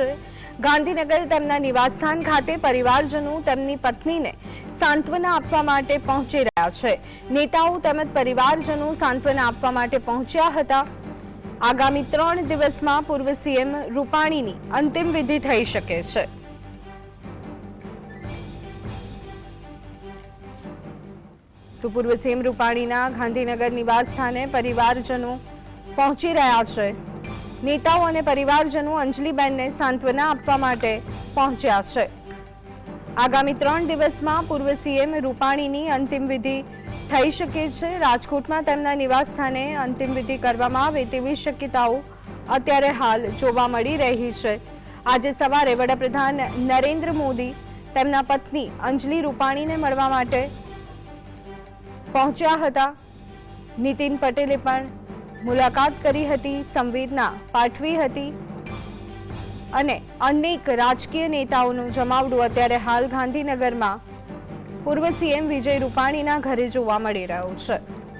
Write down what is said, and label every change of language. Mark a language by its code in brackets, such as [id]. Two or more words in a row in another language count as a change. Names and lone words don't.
[gu] ગાંધીનગર તેમના નિવાસસ્થાન ખાતે પરિવારજનો તેમની પત્નીને સાંત્વના આપવા માટે પહોંચી રહ્યા છે। નેતાઓ તેમજ પરિવારજનો સાંત્વના આપવા માટે પહોંચ્યા હતા। આગામી 3 દિવસમાં પૂર્વ સીએમ રૂપાણીની અંતિમ વિધિ થઈ શકે છે। તો પૂર્વ સીએમ રૂપાણીના ગાંધીનગર નિવાસ સ્થાને પરિવારજનો પહોંચી રહ્યા છે। નેતાઓ અને પરિવારજનો અંજલિબેન ને સાંત્વના આપવા માટે પહોંચ્યા છે। આગામી 3 દિવસમાં પૂર્વ સીએમ રૂપાણીની અંતિમ વિધિ થઈ શકે છે। રાજકોટમાં તેમના નિવાસ સ્થાને અંતિમ વિધિ કરવામાં આવે તેવી શક્યતાઓ અત્યારે હાલ જોવા મળી રહી છે। આજે સવારે વડાપ્રધાન નરેન્દ્ર મોદી તેમના પત્ની અંજલિ રૂપાણીને મળવા માટે પહોંચ્યા હતા। નીતિન પટેલે પણ મુલાકાત કરી હતી, સંવેદના પાઠવી હતી અને અનેક રાજકીય નેતાઓનું જમાવડું અત્યારે હાલ ગાંધીનગરમાં પૂર્વ સીએમ વિજય રૂપાણીના ઘરે જોવા મળી રહ્યું છે।